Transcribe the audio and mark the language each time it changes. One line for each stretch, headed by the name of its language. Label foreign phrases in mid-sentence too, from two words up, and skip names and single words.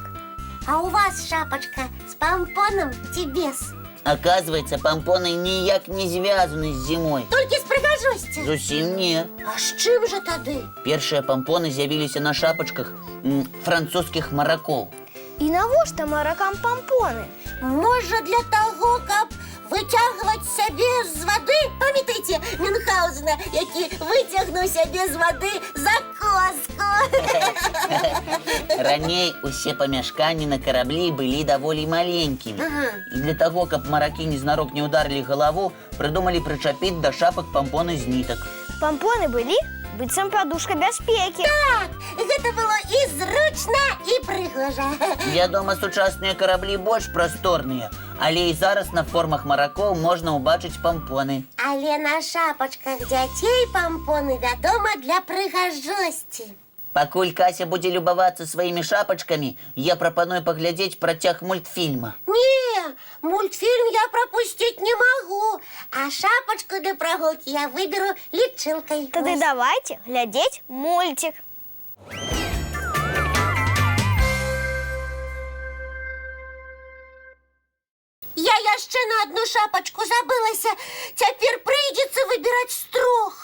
Belarusian: А у вас шапачка з пампоном ці без? Оказывается, пампоны ніяк не звязаны з зімой. Толькі з прыгажосці. Зусім не. А з чым жа тады? Першыя пампоны з'явіліся на шапачках французскіх маракоў. І навошта маракам помпони?
Ukrainian: Може, для того, каб витягувати себе з води? Пам'ятаєте Мюнхгаузена, який витягнув себе з води за коску?
Belarusian: Раней усе памяшканні на караблі былі даволі маленькімі. І для того, каб маракі незнарок не ударили галаву, придумалі прычапіць да шапак помпоны з нітак. Помпоны былі быццам падушка бяспекі. Так, гэта было і зручна, і прыгожа. Вядома, сучасныя караблі больш прасторныя, але і зараз на формах маракоў можна ўбачыць помпоны. Але на шапачках дзяцей помпоны, вядома, для прыгажосці. Пакуль Кася будзе любавацца сваімі шапачкамі, я прапаную паглядзець працяг мультфільма.
Russian: Не, мультфільм я пропустить не могу, а шапочку для прогулки я выберу лічилкой.
Belarusian: Тады давайте глядзець мультик. Я яшчэ
Russian: на одну шапочку
Belarusian: забылася. Цяпер прыйдзецца выбіраць з трох.